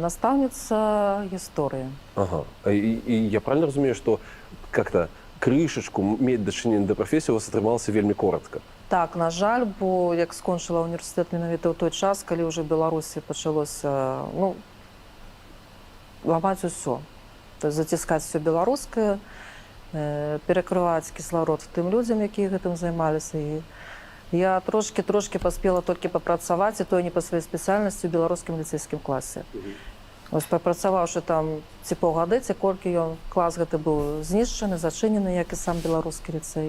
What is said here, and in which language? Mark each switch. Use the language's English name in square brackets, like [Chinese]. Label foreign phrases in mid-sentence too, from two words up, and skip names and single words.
[Belarusian] Настаўніца гісторыі. Ага. І я правильно разумею, што как-то крышачку мець дачыненне да прафесіі у вас атрымалася вельмі коротка? Так, на жаль, бо як скончыла універсітэт менавіта ў той час, калі ўжо ў Беларусі пачалося, [Russian] ломать все. То есть затискать все белорусское, перекрывать кислород тым людям, [Belarusian] які гэтым займаліся. І я трошки паспела толькі папрацаваць, і то не па сваёй спецыяльнасці ў беларускім ліцэйскім класе. Ось папрацаваўшы там ці паўгады, ці колькі ён клас гэты быў знішчаны, зачынены, як і сам беларускі ліцэй.